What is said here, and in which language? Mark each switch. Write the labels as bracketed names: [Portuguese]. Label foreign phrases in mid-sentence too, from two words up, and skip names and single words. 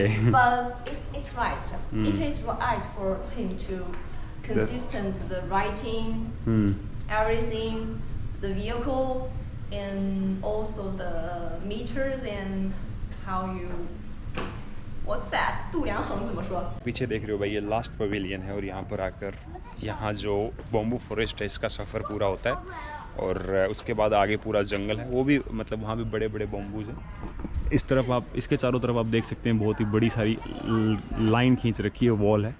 [English] But it's right. It is right for him to consistent the writing, everything, the vehicle, and also the meters and how you. What's that? [Chinese] 度量衡怎么说? [Hindi] पीछे देख रहे हो भाई ये [English] last pavilion [Hindi] है, और यहाँ पर आकर यहाँ जो [English] bamboo forest [Hindi] है इसका सफ़र पूरा होता है। और उसके बाद आगे पूरा जंगल है, वो भी मतलब वहाँ भी बड़े बड़े बम्बूज हैं। इस तरफ आप, इसके चारों तरफ आप देख सकते हैं बहुत ही बड़ी सारी लाइन खींच रखी है, वॉल है।